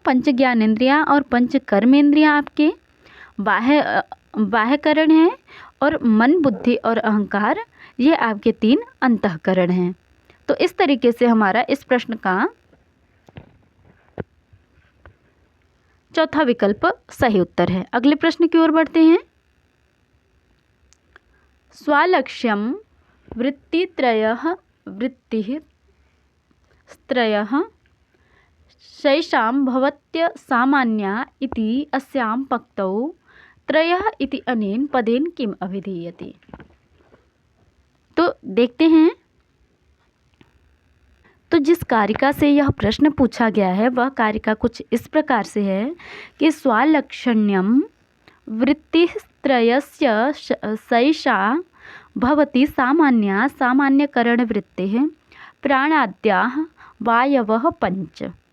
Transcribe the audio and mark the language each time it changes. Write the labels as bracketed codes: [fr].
[hi] पंच ज्ञानेंद्रियाँ और पंच कर्मेंद्रियाँ आपके बाह्यकरण हैं, और मन, बुद्धि और अहंकार ये आपके 3 अंतःकरण हैं। तो इस तरीके से हमारा इस प्रश्न का चौथा विकल्प सही उत्तर है। अगले प्रश्न की ओर बढ़ते हैं। [sa] स्वालक्ष्यम वृत्तित्रयः शैषां भवत्य सामान्या इति अस्यां पक्तौ त्रयः इति अनेन पदेन किम अभिधीयते। [hi] तो देखते हैं। तो जिस कारिका से यह प्रश्न पूछा गया है वह कारिका कुछ इस प्रकार से है कि [sa] स्वालक्षण्यम वृत्तित्रयस्य सैषा भवति सामान्या सामान्यकरणवृत्तिः प्राणाद्याः वायवः पंच।